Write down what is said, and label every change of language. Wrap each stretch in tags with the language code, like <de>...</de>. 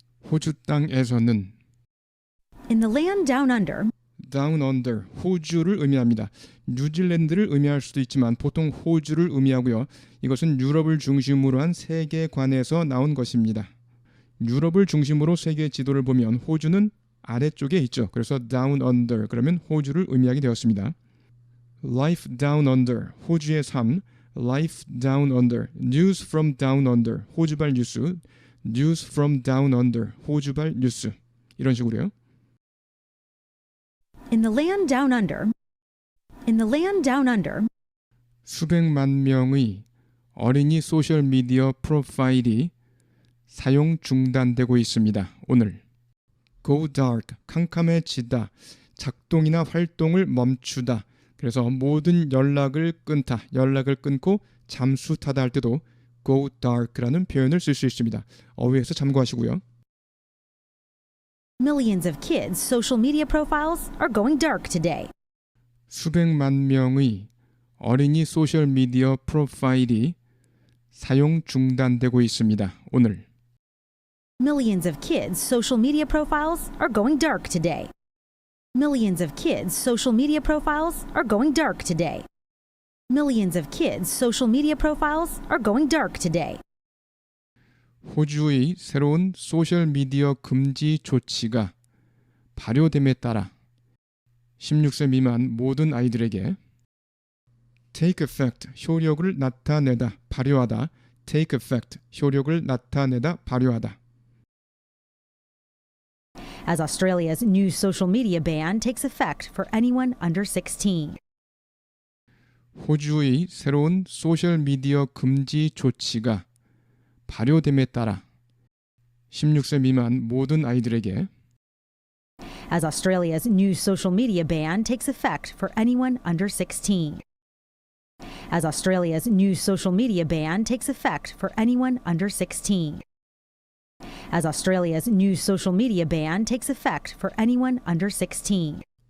<ko>호주 땅에서는</ko> <en>In the land down under, down under,</en> <ko>호주를 의미합니다. 뉴질랜드를 의미할 수도 있지만 보통 호주를 의미하고요. 이것은 유럽을 중심으로 한 세계관에서 나온 것입니다. 유럽을 중심으로 세계 지도를 보면 호주는 아래쪽에 있죠. 그래서</ko> <en>down under,</en> <ko>그러면 호주를 의미하게 되었습니다.</ko> <en>Life down under,</en> <ko>호주의 삶.</ko> <en>Life down under, news from down under,</en> <ko>호주발 뉴스.</ko> <en>News from down under,</en> <ko>호주발 뉴스. 이런 식으로요.</ko> <en>In the land down under. In the land down under.</en> <ko>수백만 명의 어린이 소셜미디어 프로파일이 사용 중단되고 있습니다. 오늘</ko> <en>Go dark,</en> <ko>캄캄해지다, 작동이나 활동을 멈추다. 그래서 모든 연락을 끊다, 연락을 끊고 잠수타다 할 때도</ko> <en>Go dark</en> <ko>라는 표현을 쓸 수 있습니다. 어휘에서 참고하시고요.</ko> <en>Millions of kids' social media profiles are going dark today.</en> <ko>수백만 명의 어린이 소셜미디어 프로파일이 사용 중단되고 있습니다. 오늘</ko> <en>Millions of kids' social media profiles are going dark today. Millions of kids' social media profiles are going dark today. Millions of kids' social media profiles are going dark today.</en> <ko>호주의 새로운 소셜미디어 금지 조치가 발효됨에 따라 16세 미만 모든 아이들에게</ko> <en>take effect,</en> <ko>효력을 나타내다, 발효하다, take effect, 효력을 나타내다, 발효하다.</ko> <en>As Australia's new social media ban takes effect for anyone under 16.</en> <ko>호주의 새로운 소셜미디어 금지 조치가 발효됨에 따라 16세 미만 모든 아이들에게</ko> <en>As Australia's new social media ban takes effect for anyone under 16. As Australia's new social media ban takes effect for anyone under 16. As Australia's new social media ban takes effect for anyone under 16.</en>